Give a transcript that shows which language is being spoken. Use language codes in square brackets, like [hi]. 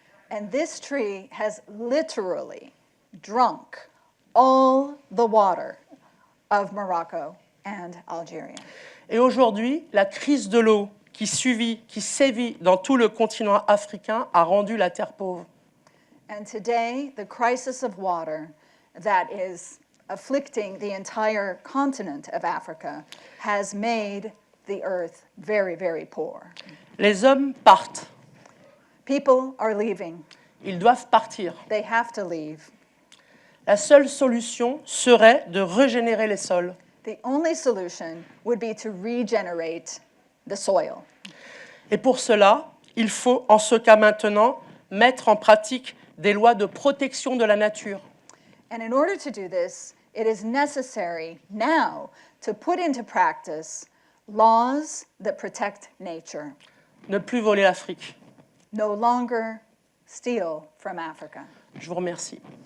[en] And this tree has literally drunk all the water of Morocco and Algeria. [fr] Et aujourd'hui, la crise de l'eau qui sévit dans tout le continent africain a rendu la terre pauvre. [en] And today, the crisis of water that is afflicting the entire continent of Africa has made the earth very, very poor. [fr] Les hommes partent. [en] People are leaving. [fr] Ils doivent partir. [en] They have to leave. [fr] La seule solution serait de régénérer les sols. [en] The only solution would be to regenerate the soil. [fr] Et pour cela, il faut, en ce cas maintenant, mettre en pratique des lois de protection de la nature. [en] And in order to do this, it is necessary now to put into practice laws that protect nature. [fr] Ne plus voler l'Afrique. [en] No longer steal from Africa. [fr] Je vous remercie.